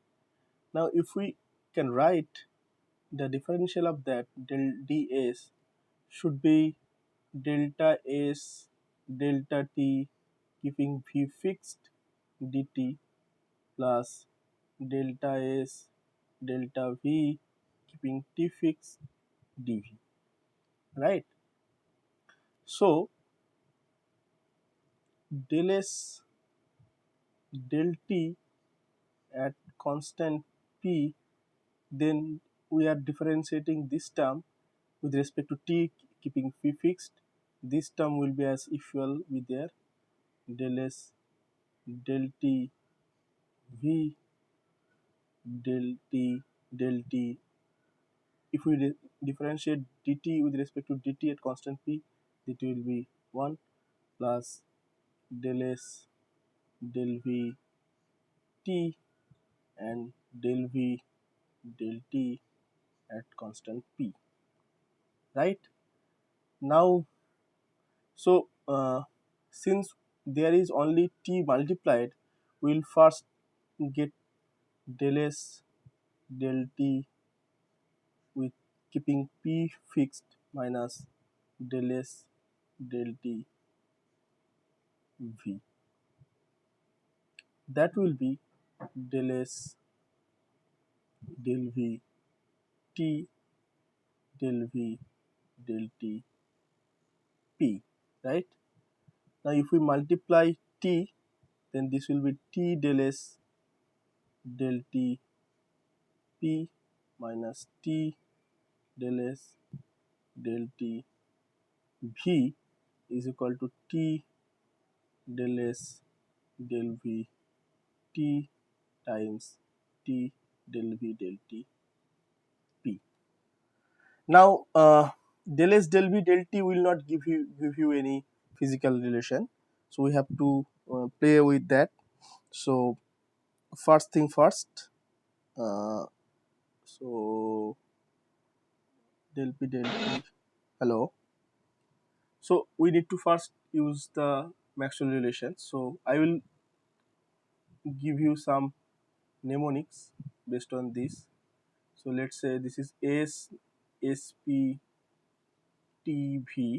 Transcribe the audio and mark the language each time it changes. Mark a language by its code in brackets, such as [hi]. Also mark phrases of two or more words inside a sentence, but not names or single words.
[en] Now, if we can write the differential of that, del ds should be delta S delta T keeping V fixed dt plus delta S delta V keeping T fixed dV, right? So del S del T at constant P, then we are differentiating this term with respect to T keeping P fixed. This term will be as usual with their del S del T V del T del T. If we differentiate dt with respect to dt at constant P, it will be 1 plus del S del V T and del V del T at constant P, right? Now, so since there is only T multiplied, we will first get del S del T with keeping P fixed minus del S del T V. That will be del S del V T del V del T P, right? Now, if we multiply T, then this will be T del S del T P minus T del S del T V is equal to T del S del V T times T del V del T P. Now, del S del V del T will not give you any physical relation, so we have to play with that. So first thing first, so del P del T, hello. So we need to first use the Maxwell relation. So I will give you some mnemonics based on this. So let's say this is S S P T V.